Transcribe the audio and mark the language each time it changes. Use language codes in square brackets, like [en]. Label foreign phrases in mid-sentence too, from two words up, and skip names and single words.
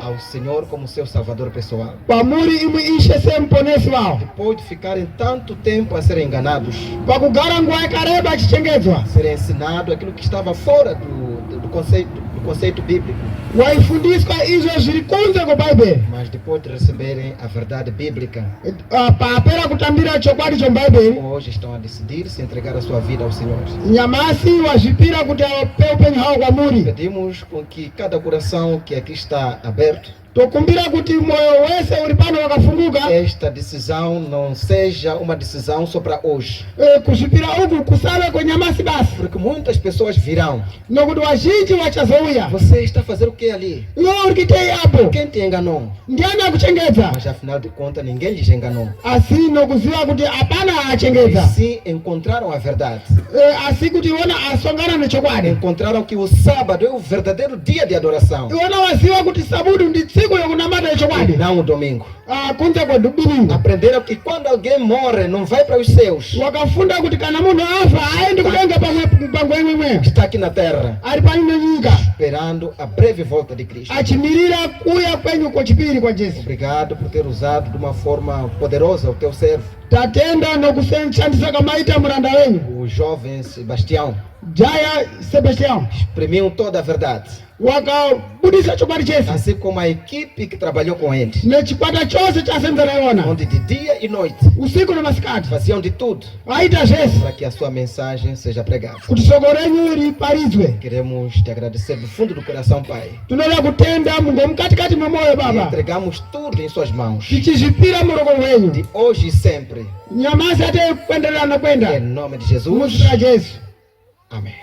[pt] ao Senhor como seu salvador pessoal. [sn] kwamuri imwe ishe semuponesi wavo, [pt] Depois de ficarem tanto tempo a serem enganados, [sn] pakugara nguva yakareba achichengedzwa, [pt] serem ensinados aquilo que estava fora do conceito bíblico, [sn] waifundiswa izvo zviri kunze kwebhaibheri, [pt] mas depois de receberem a verdade bíblica, [sn] papera kutambira chokwadi chomubhaibheri, [pt] hoje estão a decidir se entregar a sua vida ao Senhor. [sn] nyamasi wazvipira kuti ape upenyu hwavo kwamuri. [pt] Pedimos com que cada coração que aqui está aberto, [sn] Tokumbira kuti moyo wese uri pano wakafunguka, [pt] esta decisão não seja uma decisão só para hoje, [sn] kuzvipira uku kusave kwenyamasi basi, [pt] porque muitas pessoas virão. [sn] nokuti wazhinji vachazouya. [pt] Você está fazendo o que ali? [sn] Iwe uri kuitei apo? [pt] Quem te enganou? [sn] Ndiani akuchengedza? [pt] Mas afinal de contas ninguém lhes enganou. [sn] Asi nokuziva kuti hapana [pt] E [sn] achengedza, [pt] sim encontraram a verdade. [sn] asi kuti iwona asongana nechokwadi. [pt] Encontraram que o sábado é o verdadeiro dia de adoração, [sn] Iwona waziva kuti sabudu ndi tsiku yokunamata [pt] e [sn] nechokwadi, [pt] não o domingo. [sn] kunze kwedubilinga. [pt] Aprenderam que quando alguém morre não vai para os céus, [sn] Wakafunda kuti kana munhu afa aendi kudenga pangwe imwemwe, [pt] está aqui na terra, [sn] ari pano nenyika, [pt] esperando a breve volta de Cristo. [sn] achimirira kuya kwenyu kwachipiri kwa Jesu. [pt] Obrigado por ter usado de uma forma poderosa o teu servo, [sn] Tatenda nokushandisa kamaita muranda wenyu [pt] o jovem Sebastião. [sn] Jaya Sebastião, [pt] Exprimiu toda a verdade, [sn] wakabudisa chokwadi chese [pt] assim como a equipe que trabalhou com ele, [sn] nechikwata chose chasenzera iwona [pt] onde de dia e noite [sn] usiku nemasikati [pt] faziam de tudo [sn] aita zvese [pt] para que a sua mensagem seja pregada. [sn] kuti soko renyu riparidzwe. [pt] Queremos te agradecer do fundo do coração, Pai. [sn] Tinoda kutenda mungu mukatikati mwemoyo [pt] E [sn] baba, [pt] entregamos tudo em suas mãos, [sn] tichizvipira muroko mwenyu [pt] de hoje e sempre, [sn] nyamasi ate kuenderera [pt] em [sn] nokwenda [pt] nome de Jesus. [sn] muzita Jesu. [pt] Amém.